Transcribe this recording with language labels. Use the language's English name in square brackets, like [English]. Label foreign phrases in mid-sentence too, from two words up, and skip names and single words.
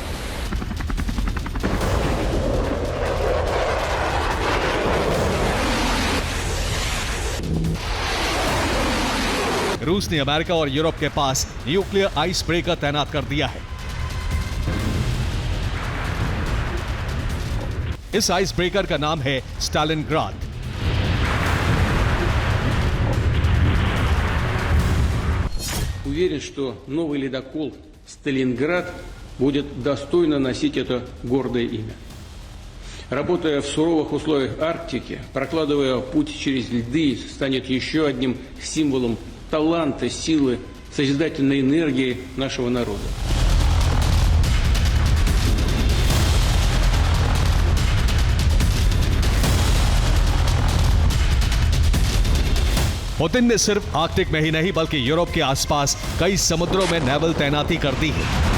[Hindi] रूस ने अमेरिका और यूरोप के पास [English] nuclear ice breaker [Hindi] तैनात कर दिया है। इस [English] ice breaker [Hindi] का नाम है स्टालिनग्राद। [Russian] Уверен, что новый ледокол «Сталинград» будет достойно носить это гордое имя. Работая в суровых условиях Арктики, прокладывая путь через льды, станет еще одним символом таланта, силы, созидательной энергии нашего народа. [Hindi] पुतिन ने सिर्फ आर्कटिक में ही नहीं बल्कि यूरोप के आसपास कई समुद्रों में नेवल तैनाती कर दी है।